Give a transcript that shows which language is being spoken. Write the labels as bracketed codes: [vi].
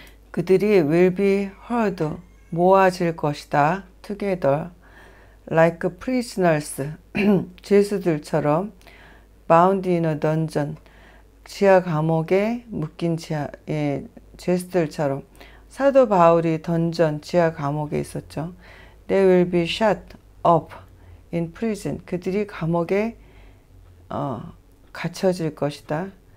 [ko] 그들이 [en] will be heard, [ko] 모아질 것이다. [en] together, like prisoners, [ko] 죄수들처럼 [en] bound in a dungeon, [ko] 지하 감옥에 묶인 죄수들처럼. 사도 바울이 던전, 지하 감옥에 있었죠. [en] They will be shut up in prison. [ko] 그들이 감옥에 갇혀질 것이다.